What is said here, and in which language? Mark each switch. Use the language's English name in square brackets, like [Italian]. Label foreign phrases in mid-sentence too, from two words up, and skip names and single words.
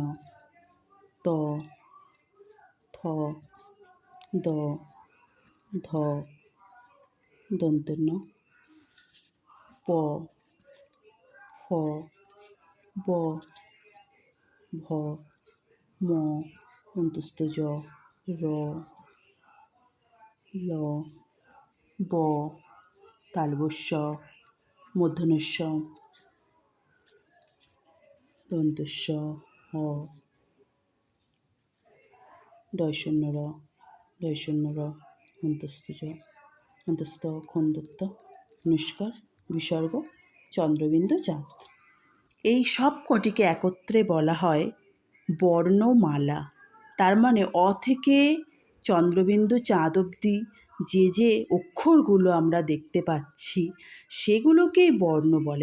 [Bangla] ণ, ত, থ, দ, ধ, দন্তের ন, প, ফ, ব, ভ, ম, অন্তস্থ জ, র, ল, ব, তালবস্য, মূর্ধন্যস্ব, দন্তস্ব, হ, ডয়শূন্য র, ডয়শূন্য র, অন্তস্থ জ, অন্তস্থ খন্দত্ব, অনুষ্কার, বিসর্গ, চন্দ্রবিন্দু চাঁদ। এই সব কটিকে একত্রে বলা হয় বর্ণমালা। তার মানে অ থেকে চন্দ্রবিন্দু চাঁদ অবধি যে অক্ষরগুলো আমরা দেখতে পাচ্ছি সেগুলোকেই বর্ণ বলে।